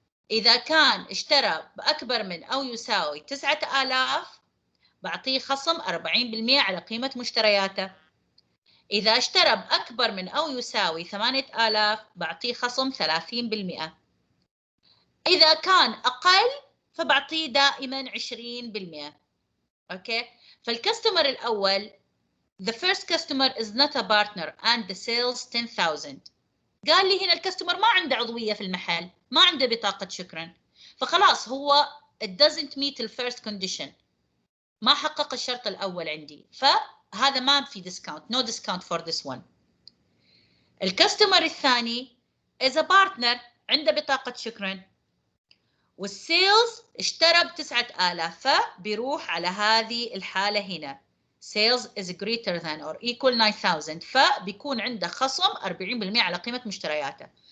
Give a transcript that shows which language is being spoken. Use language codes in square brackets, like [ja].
[ar] إذا كان اشترى بأكبر من أو يساوي 9,000 بعطيه خصم 40% على قيمة مشترياته. إذا اشترى بأكبر من أو يساوي 8,000 بعطيه خصم 30%. إذا كان أقل فبعطيه دائما 20%. أوكي فالكاستمر الأول [en] the first customer is not a partner and the sales 10,000. [ar] قال لي هنا الكاستمر ما عنده عضوية في المحل، ما عنده بطاقة شكرا، فخلاص هو [en] it doesn't meet the first condition، [ar] ما حقق الشرط الأول عندي، فهذا ما في discount [en] no discount for this one. [ar] الكاستمر الثاني [en] is a partner [ar] عنده بطاقة شكرا والسيلز اشترى ب9,000 فبيروح على هذه الحالة هنا [en] sales is greater than or equal 9,000 [ar] فبيكون عنده خصم 40% على قيمة مشترياته.